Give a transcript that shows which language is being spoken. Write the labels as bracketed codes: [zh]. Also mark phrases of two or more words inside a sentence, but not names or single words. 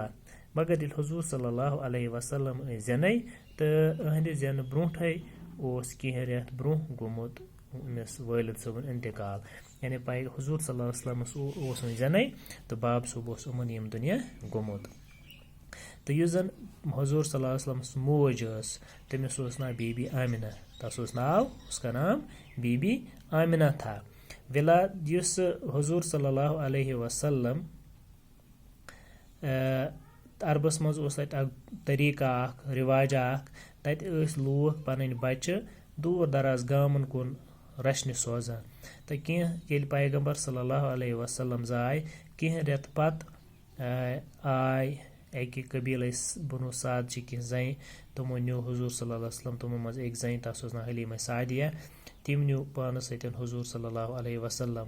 [ks] مگر ییٚلہِ حضوٗر [ar] صلی اللہ علیہ وسلم [ks] ٲسۍ زٮ۪نَے، تہٕ أہنٛدِ زٮ۪نہٕ برونٛٹھٕے اوس کینٛہہ رٮ۪تھ برونٛہہ گوٚمُت أمِس والد صٲبُن انتقال، یعنی حضوٗر [ar] صلی اللہ علیہ وسلمس [ks] اوس وۄنۍ زٮ۪نَے تہٕ باب صٲب اوس یِمن ییٚمہِ دُنیا گوٚمُت۔ تہٕ یُس زن حضوٗر [ar] صلی اللہ علیہ وسلمس [ks] موج ٲس، تٔمِس اوس ناو بی بی آمنہ، تس اوس ناو، [ur] اس کا نام بی بی آمنہ تھا۔ [ks] یُس حضوٗر [ar] صلی اللہ علیہ وسلم [ks] عربس منٛز اوس تتہِ اکھ طریٖقہ اکھ، رِواجہ اکھ، تتہِ ٲسۍ لوٗکھ پنٕنۍ بچہِ دوٗر دراز گامن کُن رچھنہِ سوزان۔ تہٕ کینٛہہ ییٚلہِ پیغمبر [ar] صلی اللہ علیہ وسلم [ks] زاے، کینٛہہ رٮ۪تہٕ پتہٕ آے اکہِ قبیٖلٕچ بنو سعد چہِ کینٛہہ زنہِ، تِمو نیوٗ حضوٗر [ar] صلی اللہ علیہ وسلم، [ks] تِمو منٛز أکۍ زنہِ تس اوس ناو حلیمہ سعدیہ، تِم نیوٗ پانس سۭتۍ حضوٗر [ar] صلی اللہ علیہ وسلم۔